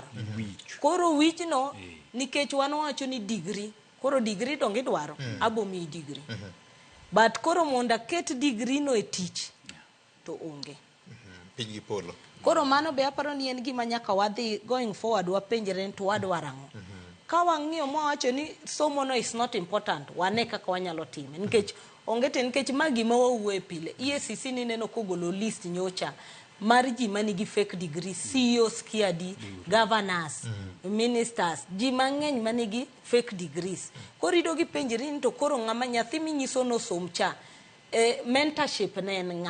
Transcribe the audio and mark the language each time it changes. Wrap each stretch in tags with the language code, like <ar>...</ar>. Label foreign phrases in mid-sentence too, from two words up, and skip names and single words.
<luo>Koro wich no nikech wan wacho ni degree, koro degree dong idwaro abo mi degree. But koro monda ket degree no e tich to onge. Pingi polo. Koro mano be aparo ni en gima nyaka wadhi</luo> <en>going forward</en> <luo>wapenjre to wadwaro ang'o. Ka wang'iyo mwawacho ni somo no</luo> <en>is not important,</en> <luo>wane kaka wanyalo time. Nikech ongete nikech magi ma wawuoye pile. EACC ni neno kogolo list nyocha mar ji manigi</luo> <en>fake degree,</en> <luo>CEOs kiadi, governors, ministers, ji mang'eny manigi</luo> <en>fake degrees.</en> <luo>Koro idogi penjri to koro ng'ama nyathi minyiso no somcha mentorship ne en ng'a.</luo>